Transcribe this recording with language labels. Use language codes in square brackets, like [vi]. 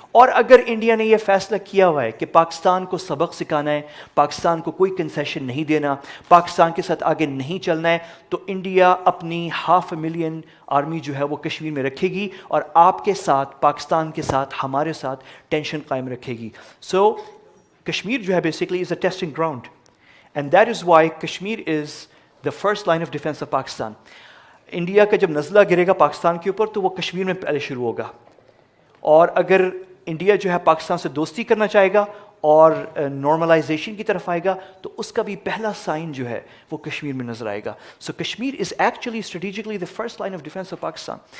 [hi] और अगर इंडिया ने ये फैसला किया हुआ है कि पाकिस्तान को सबक सिखाना है, पाकिस्तान को कोई कंसेशन नहीं देना, पाकिस्तान के साथ आगे नहीं चलना है, तो इंडिया अपनी 500,000 आर्मी जो है वो कश्मीर में रखेगी और आपके साथ, पाकिस्तान के साथ, हमारे साथ टेंशन कायम रखेगी. [en] so Kashmir [hi] जो है [en] basically is a testing ground, and that is why Kashmir is the first line of defense of Pakistan. [hi] India का जब नज़ला गिरेगा पाकिस्तान के ऊपर, तो वो कश्मीर में पहले शुरू होगा. और अगर इंडिया जो है पाकिस्तान से दोस्ती करना चाहेगा और नॉर्मलाइजेशन की तरफ आएगा, तो उसका भी पहला साइन जो है वो कश्मीर में नजर आएगा. [en] So Kashmir is actually strategically the first line of defence of Pakistan.